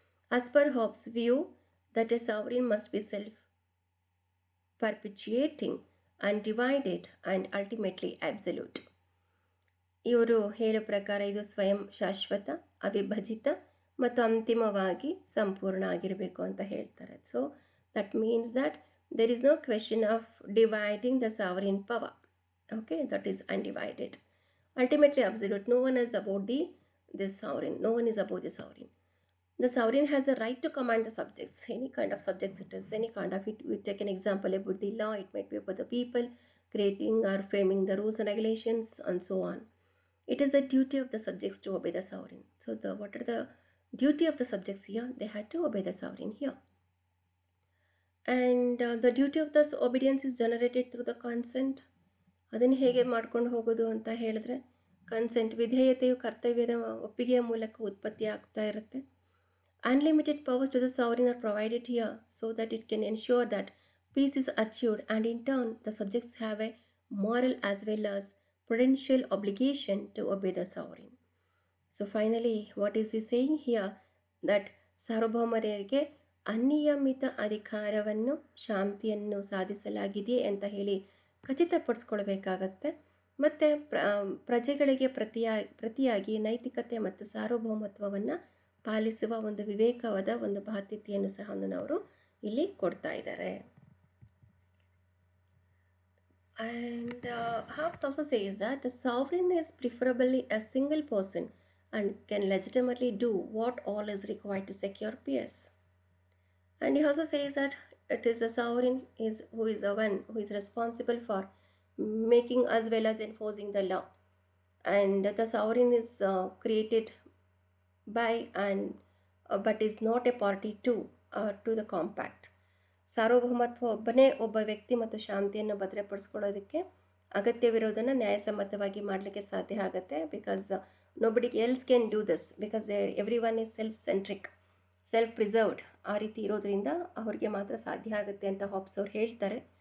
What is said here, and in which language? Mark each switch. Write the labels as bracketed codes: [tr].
[en] As per Hobbes view that a sovereign must be self perpetuating undivided and ultimately absolute. [kn] ಇವರು ಹೇಳೋ ಪ್ರಕಾರ ಇದು ಸ್ವಯಂ ಶಾಶ್ವತ, ಅವಿಭಜಿತ ಮತ್ತು ಅಂತಿಮವಾಗಿ ಸಂಪೂರ್ಣ ಆಗಿರಬೇಕು ಅಂತ ಹೇಳ್ತಾರೆ. [en] So that means that there is no question of dividing the sovereign power. Okay, that is undivided, ultimately absolute. No one is above this sovereign. No one is above the sovereign. The sovereign has a right to command the subjects, any kind of subjects it is, any kind of it. We take an example about the law. It might be about the people creating or framing the rules and regulations and so on. It is the duty of the subjects to obey the sovereign. So what are the duty of the subjects here? They had to obey the sovereign here. And the duty of this obedience is generated through the consent. [kn] ಅದನ್ನು ಹೇಗೆ ಮಾಡ್ಕೊಂಡು ಹೋಗೋದು ಅಂತ ಹೇಳಿದ್ರೆ, consent ವಿಧೇಯತೆಯು ಕರ್ತವ್ಯದ ಒಪ್ಪಿಗೆಯ ಮೂಲಕ ಉತ್ಪತ್ತಿ ಆಗ್ತಾ ಇರುತ್ತೆ. [en] Unlimited powers to the sovereign are provided here so that it can ensure that peace is achieved and in turn the subjects have a moral as well as prudential obligation to obey the sovereign. So finally, what is he saying here? [kn] That ಸಾರ್ವಭೌಮರಿಗೆ ಅನಿಯಮಿತ ಅಧಿಕಾರವನ್ನು, ಶಾಂತಿಯನ್ನು ಸಾಧಿಸಲಾಗಿದೆಯೇ ಅಂತ ಹೇಳಿ ಖಚಿತಪಡಿಸ್ಕೊಳ್ಬೇಕಾಗತ್ತೆ. ಮತ್ತು ಪ್ರಜೆಗಳಿಗೆ ಪ್ರತಿಯಾಗಿ ನೈತಿಕತೆ ಮತ್ತು ಸಾರ್ವಭೌಮತ್ವವನ್ನು ಪಾಲಿಸುವ ಒಂದು ವಿವೇಕವಾದ ಒಂದು ಬಾಧ್ಯತೆಯನ್ನು ಸಹ ಅವರು ಇಲ್ಲಿ ಕೊಡ್ತಾ ಇದ್ದಾರೆ. [en] And Hobbes also says that the sovereign is preferably a single person and can legitimately do what all is required to secure peace. And he also says that it is the sovereign who is the one who is responsible for making as well as enforcing the law. And the sovereign is created by and but is not a party to the compact. [kn] ಸಾರ್ವಭೌಮತ್ವ ಒಬ್ಬ ವ್ಯಕ್ತಿ ಮತ್ತು ಶಾಂತಿಯನ್ನು ಭದ್ರಪಡಿಸ್ಕೊಳ್ಳೋದಕ್ಕೆ ಅಗತ್ಯವಿರೋದನ್ನು ನ್ಯಾಯಸಮ್ಮತವಾಗಿ ಮಾಡಲಿಕ್ಕೆ ಸಾಧ್ಯ ಆಗುತ್ತೆ. [en] Because nobody else can do this because every one is self centric, self preserved. [kn] ಆ ರೀತಿ ಇರೋದ್ರಿಂದ ಅವ್ರಿಗೆ ಮಾತ್ರ ಸಾಧ್ಯ ಆಗುತ್ತೆ ಅಂತ ಹಾಬ್ಸ್ ಅವ್ರು ಹೇಳ್ತಾರೆ.